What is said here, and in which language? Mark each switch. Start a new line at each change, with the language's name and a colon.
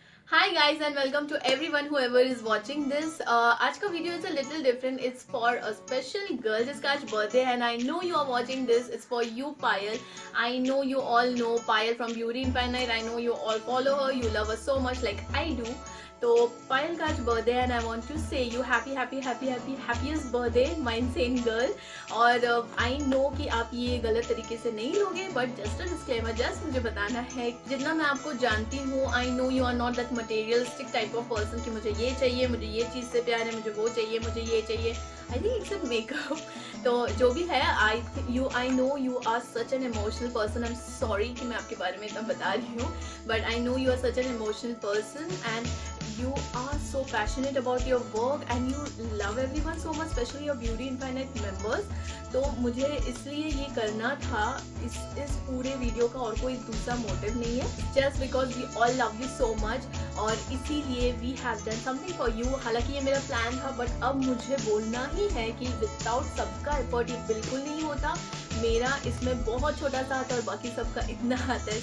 English: Hi guys, and welcome to everyone whoever is watching this.
Hindi: आज का
English: video is a little different. It's for a special girl
Hindi: जिसका आज
English: birthday है, and I know you are watching this. It's for you, Payal. I know you all know Payal from Beauty Infinite. I know you all follow her. You love her so much like I do.
Hindi: तो पायल का आज birthday है,
English: And I want to say you happy happy happy happy happiest birthday my insane girl.
Hindi: और I know कि आप ये गलत तरीके से नहीं लोगे,
English: but just a disclaimer,
Hindi: just मुझे बताना है, जितना मैं आपको जानती हूँ,
English: I know you are not that materialistic type of person
Hindi: कि मुझे ये चाहिए, मुझे ये चीज़ से प्यार है, मुझे वो चाहिए, मुझे ये चाहिए.
English: I think it's a makeup.
Hindi: तो जो भी है,
English: I know you are such an emotional person. I am sorry
Hindi: कि मैं आपके बारे में इतना बता रही हूँ,
English: But I know you are such an emotional person and you are so passionate about your work and you love everyone so much, especially your Beauty Infinite members.
Hindi: तो मुझे इसलिए ये करना था. इस पूरे वीडियो का और कोई दूसरा मोटिव नहीं है,
English: just because we all love you so much,
Hindi: और इसीलिए
English: we have done something for you.
Hindi: हालांकि ये मेरा प्लान था, बट अब मुझे बोलना ही है कि विदाउट सबका एफर्ट ये बिल्कुल नहीं होता. मेरा इसमें बहुत छोटा सा हाथ है और बाकी सबका इतना हाथ है.